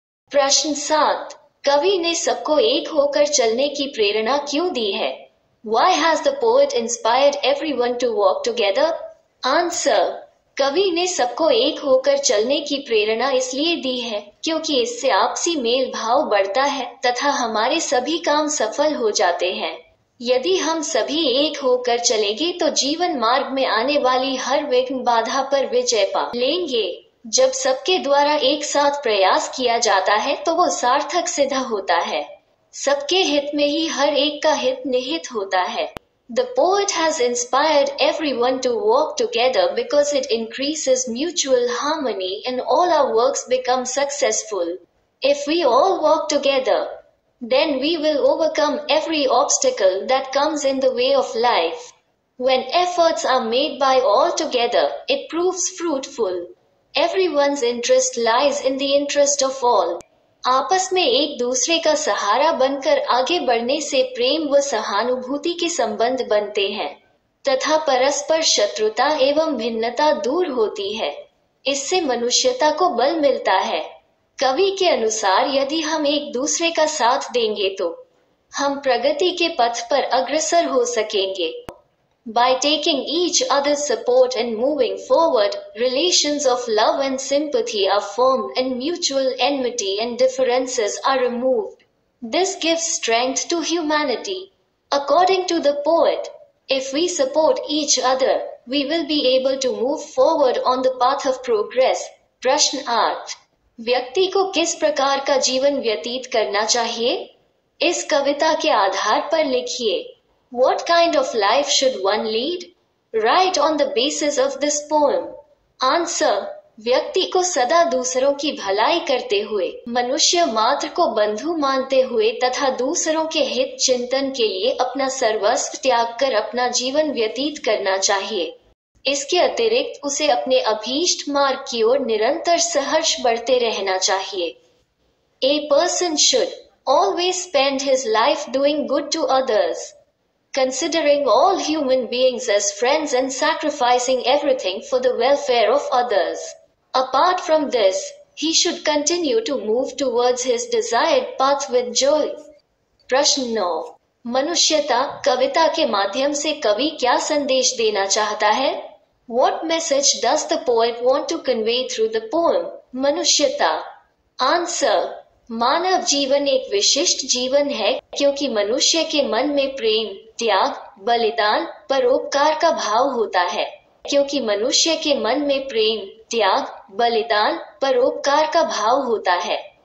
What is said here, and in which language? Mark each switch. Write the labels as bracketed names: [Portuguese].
[Hindi] प्रश्न 7। कवि ने सबको एक होकर चलने की प्रेरणा क्यों दी है? [English] Why has the poet inspired everyone to walk together? Answer. [Hindi] कवि ने सबको एक होकर चलने की प्रेरणा इसलिए दी है क्योंकि इससे आपसी मेल भाव बढ़ता है तथा हमारे सभी काम सफल हो जाते हैं। यदि हम सभी एक होकर चलेंगे तो जीवन मार्ग में आने वाली हर विघ्न बाधा पर विजय पा लेंगे। जब सबके द्वारा एक साथ प्रयास किया जाता है तो वो सार्थक सिद्ध होता है। सबके हित में ही हर एक का हित निहित होता है। [English] The poet has inspired everyone to walk together because it increases mutual harmony and all our works become successful. If we all walk together, then we will overcome every obstacle that comes in the way of life. When efforts are made by all together, it proves fruitful. Everyone's interest lies in the interest of all. [Hindi] आपस में एक दूसरे का सहारा बनकर आगे बढ़ने से प्रेम व सहानुभूति के संबंध बनते हैं तथा परस्पर शत्रुता एवं भिन्नता दूर होती है। इससे मनुष्यता को बल मिलता है। कवि के अनुसार यदि हम एक दूसरे का साथ देंगे तो हम प्रगति के पथ पर अग्रसर हो सकेंगे। [English] By taking each other's support and moving forward, relations of love and sympathy are formed and mutual enmity and differences are removed. This gives strength to humanity. According to the poet, if we support each other, we will be able to move forward on the path of progress. [Hindi] प्रश्नार्थ, व्यक्ति को किस प्रकार का जीवन व्यतीत करना चाहिए? इस कविता के आधार पर लिखिए। [English] What kind of life should one lead? Write on the basis of this poem. Answer. [Hindi] व्यक्ति को सदा दूसरों की भलाई करते हुए, मनुष्य मात्र को बंधु मानते हुए तथा दूसरों के हित चिंतन के लिए अपना सर्वस्व त्याग कर अपना जीवन व्यतीत करना चाहिए। इसके अतिरिक्त उसे अपने अभीष्ट मार्ग की ओर निरंतर सहर्ष बढ़ते रहना चाहिए। [English] A person should always spend his life doing good to others, considering all human beings as friends and sacrificing everything for the welfare of others. Apart from this, he should continue to move towards his desired path with joy. [Hindi] प्रश्न 9. मनुष्यता कविता के माध्यम से कवि क्या संदेश देना चाहता है? [English] What message does the poet want to convey through the poem? [Hindi] मनुष्यता. Answer. मानव जीवन एक विशिष्ट जीवन है क्योंकि मनुष्य के मन में प्रेम, त्याग, बलिदान, परोपकार का भाव होता है। क्योंकि मनुष्य के मन में प्रेम, त्याग, बलिदान, परोपकार का भाव होता है।